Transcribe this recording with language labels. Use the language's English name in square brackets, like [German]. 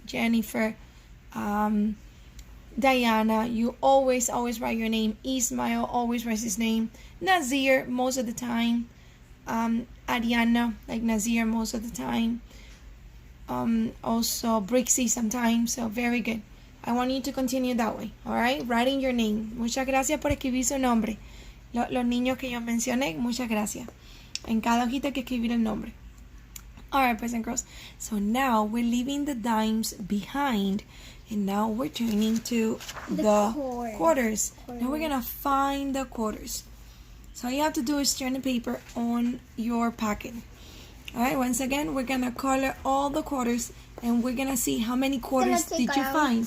[English] Jennifer, Diana, you always write your name. Ismail always writes his name. Nazir, most of the time. Ariana, like Nazir, most of the time. Also Brixie sometimes. So very good. I want you to continue that way. Alright, writing your name. [Spanish] Muchas gracias por escribir su nombre. Los niños que yo mencioné, muchas gracias. En cada hojita hay que escribir el nombre. [English] Alright, boys and girls. So now we're leaving the dimes behind. And now we're turning to the quarters. Now we're gonna find the quarters. So all you have to do is turn the paper on your packet. Alright, once again, we're gonna color all the quarters and we're gonna see how many quarters did you find.